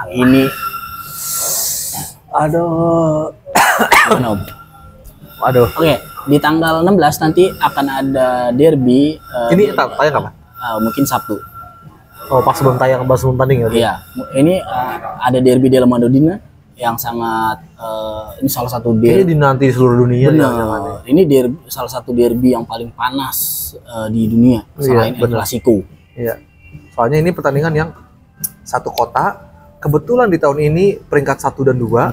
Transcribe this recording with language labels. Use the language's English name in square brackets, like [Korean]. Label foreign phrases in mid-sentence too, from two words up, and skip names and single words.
[Indonesian] ini aduh. Oke, di tanggal 16 nanti akan ada derby. Ini tayang kapan? Mungkin Sabtu. Oh, pas sebelum tanding ya? Iya, ini ada derby della Madonnina yang sangat ini salah satu derby. Ini dinanti seluruh dunia. Benar. Ini salah satu derby yang paling panas di dunia selain El Clasico. Iya. Soalnya ini pertandingan yang satu kota. Kebetulan di tahun ini peringkat 1 dan 2.